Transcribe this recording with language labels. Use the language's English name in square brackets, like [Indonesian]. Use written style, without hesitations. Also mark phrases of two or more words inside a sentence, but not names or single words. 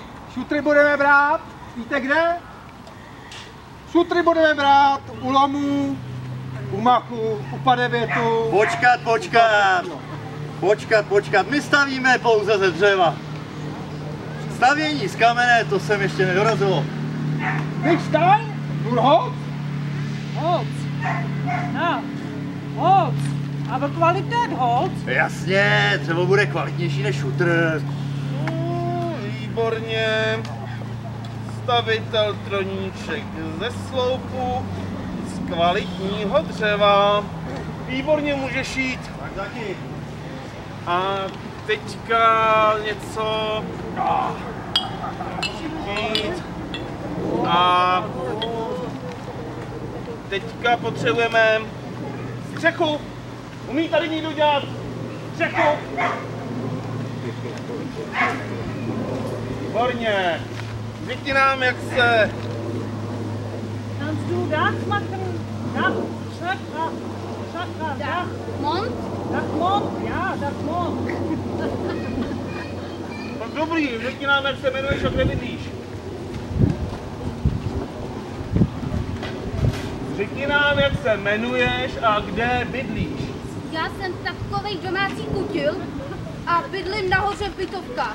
[Czech] Šutry budeme brát, víte kde? Šutry budeme brát u lomů, u machu, u padevětu. Počkat, my stavíme pouze ze dřeva. Stavění z kamene, to jsem ještě nedorazilo. [German] Big Stein? Nur Holz? Holz. Ja, Holz. Aber Qualität Holz. [Czech] Jasně, dřevo bude kvalitnější než šutr. Výborně. Stavitel Troníček ze Sloupu z kvalitního dřeva. Výborně můžeš jít. Tak taky. A teďka něco připít. A teďka potřebujeme střechu. Umí tady někdo dělat střechu? Výborně. Řekni nám, jak se... [German] Kannst du Dach machen? Dach, Dach, Dach. Mont? Dachmont, ja, Dachmont. [Czech] No dobrý, řekni nám, jak se jmenuješ a kde bydlíš. Řekni nám, jak se jmenuješ a kde bydlíš. Já jsem takovej domácí kutil a bydlím nahoře v bytovkách.